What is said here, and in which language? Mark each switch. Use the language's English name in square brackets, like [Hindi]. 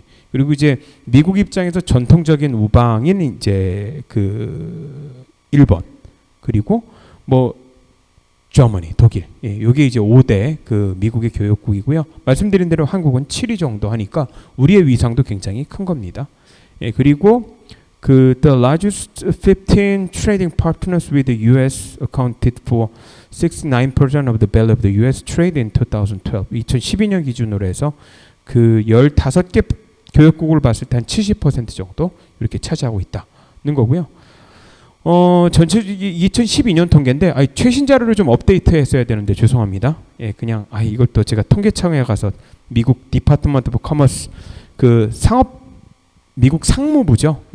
[Korean] 그리고 이제 미국 입장에서 전통적인 우방인 이제 그 일본, 그리고 뭐 저머니, 독일. 이게 이제 5대 그 미국의 교역국이고요. 말씀드린 대로 한국은 7위 정도 하니까 우리의 위상도 굉장히 큰 겁니다. 그리고 그 [English] the largest 15 trading partners with the U.S. accounted for 69% of the value of the U.S. trade in 2012. [Korean] 2012년 기준으로 해서 그 15개 교역국을 봤을 때 한 70% 정도 이렇게 차지하고 있다는 거고요. 전체 2012년 통계인데 최신 자료를 좀 업데이트했어야 되는데 죄송합니다. 그냥 이걸 또 제가 통계청에 가서 미국 디파트먼트 오브 커머스 그 미국 상무부죠.